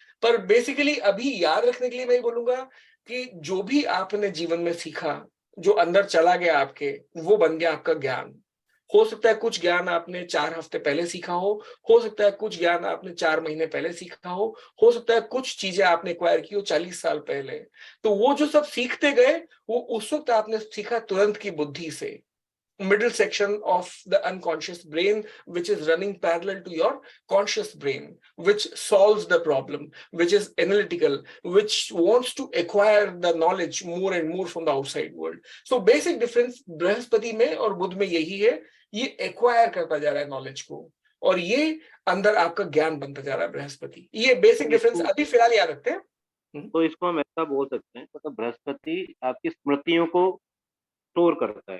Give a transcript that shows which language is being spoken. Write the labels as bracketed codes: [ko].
[hi] पर बेसिकली अभी याद रखने के लिए मैं बोलूंगा कि जो भी आपने जीवन में सीखा, जो अंदर चला गया आपके, वो बन गया आपका ज्ञान। हो सकता है कुछ ज्ञान आपने 4 हफ्ते पहले सीखा हो सकता है कुछ ज्ञान आपने 4 महीने पहले सीखा हो सकता है कुछ चीजें आपने एक्वायर की हो 40 साल पहले। [en] तो वो जो सब सीखते गए, वो उस वक्त आपने सीखा तुरंत की बुद्धि से, middle section of the unconscious brain, which is running parallel to your conscious brain, which solves the problem, which is analytical, which wants to acquire the knowledge more and more from the outside world. [hi] So basic difference Brihaspati में और बुध में यही है, ये acquire करता जा रहा है नॉलेज को, और ये अंदर आपका ज्ञान बनता जा रहा है बृहस्पति। ये बेसिक डिफरेंस अभी फिलहाल याद रखते हैं। तो इसको हम ऐसा बोल सकते हैं, मतलब बृहस्पति आपकी स्मृतियों को स्टोर करता है।